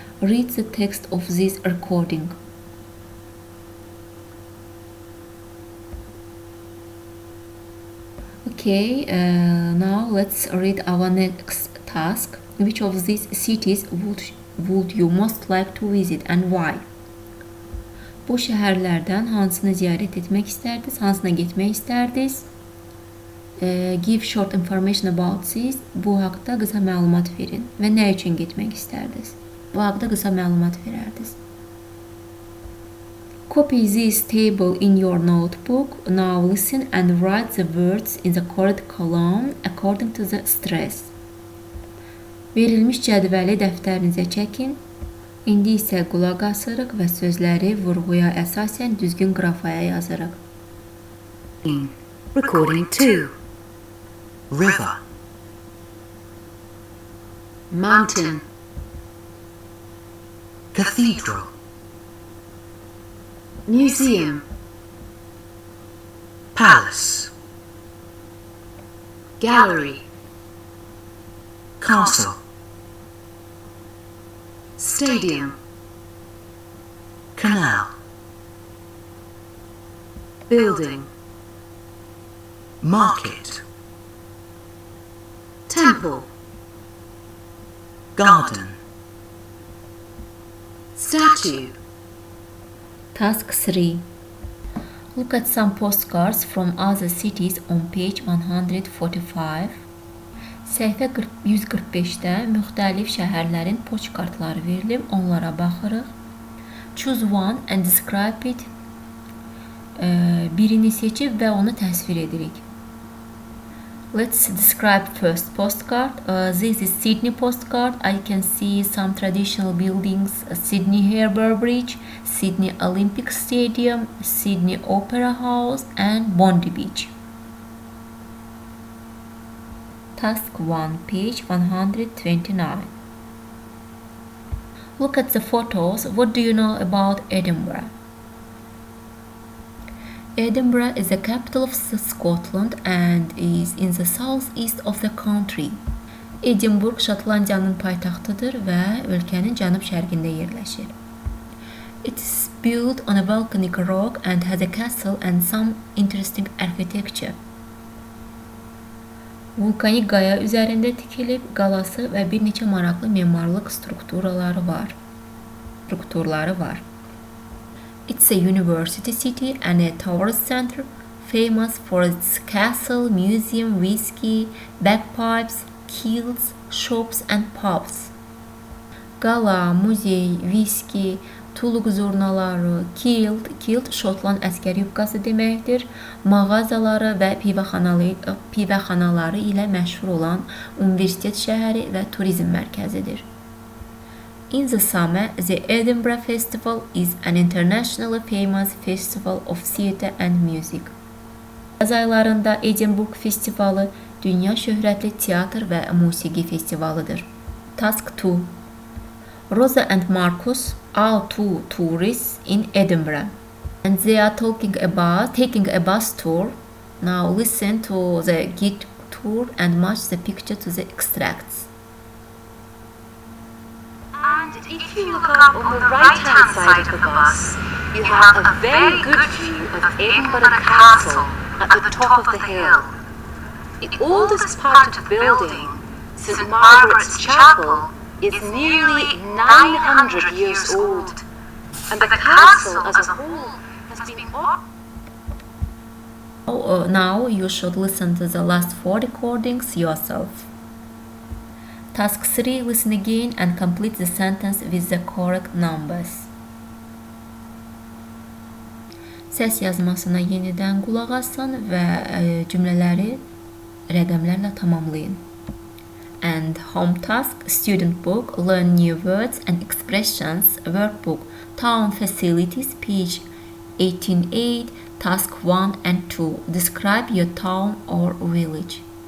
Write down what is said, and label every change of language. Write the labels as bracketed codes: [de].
[en] Read the text of this recording. Okay, now let's read our next task. Which of these cities would you most like to visit and why? [az] Bu şəhərlərdən hansını ziyarət etmək istərdiniz, hansına getmək istərdiniz [en] Give short information about [az] siz. Bu haqda qısa məlumat verin və nə üçün getmək istərdiniz? Bu haqda qısa məlumat verərdiniz. [en] Copy this table in your notebook. Now listen and write the words in the correct column according to the stress. [az] Verilmiş cədvəli dəftərinizə çəkin. İndi isə qulaq asırıq və sözləri vurğuya əsasən düzgün qrafaya yazırıq. [en] Recording 2. River, Mountain. cathedral, Museum. palace, Gallery. castle, Stadium. canal, Building. market, Temple. garden, Statue. Task 3. Look at some postcards from other cities on page 145. [az] Səhifə 145-də müxtəlif şəhərlərin poçtkartları verilib, onlara baxırıq. [en] Choose one and describe it. [az] Birini seçib və onu təsvir edirik. [en] Let's describe first postcard. This is Sydney postcard. I can see some traditional buildings. Sydney Harbour Bridge, Sydney Olympic Stadium, Sydney Opera House and Bondi Beach. Task 1, page 129. Look at the photos. What do you know about Edinburgh? Edinburgh is the capital of Scotland and is in the southeast of the country. [az] Edinburgh Şotlandiyanın paytaxtıdır və ölkənin cənub-şərqində yerləşir. [en] It is built on a volcanic rock and has a castle and some interesting architecture. [az] Vulkanik qaya üzərində tikilib, qalası və bir neçə maraqlı memarlıq strukturları var. [en] It's a university city and a tourist center, famous for its castle, museum, whiskey, bagpipes, kilts, shops and pubs. [az] Qala, muzey, viski, tuluq zurnaları, kilt Şotland əskər yubqası deməkdir, mağazaları və pivəxanaları ilə məşhur olan universitet şəhəri və turizm mərkəzidir. [en] In the summer, the Edinburgh Festival is an internationally famous festival of theatre and music. [az] Yaz aylarında Edinburgh Festivalı dünya şöhrətli teatr və musiqi festivalıdır. [en] Task 2. Rosa and Marcus are two tourists in Edinburgh and they are taking a bus tour. Now listen to the guide tour and match the picture to the extracts. And if you look up on the right-hand side of the bus, you have a very good view of Edinburgh Castle at the top of the hill. The oldest part of the building, St Margaret's Chapel, is nearly 900 years old, and the castle as a whole has been... Now you should listen to the last 4 recordings yourself. Task 3. Listen again and complete the sentence with the correct numbers. [az] Səs yazmasına yenidən qulaq asın və cümlələri rəqəmlərlə tamamlayın. [en] And home task, student book, learn new words and expressions, workbook, town facilities, page 18-8, task 1 and 2. Describe your town or village.